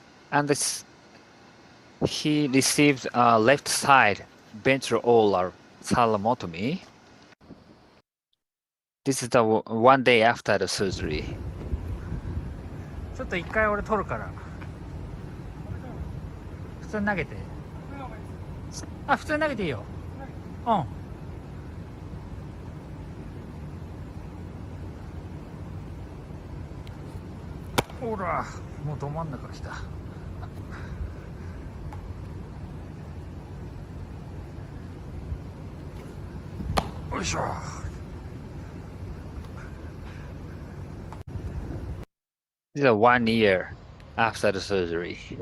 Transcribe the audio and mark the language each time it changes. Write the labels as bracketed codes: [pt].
[en] And he received left side ventricular thermotomy. This is the 1 day after the surgery. [ja] ちょっと一回俺取るから普通に投げて普通に投げていいよほらもうど真ん中来たよいしょ [en] This is 1 year after the surgery.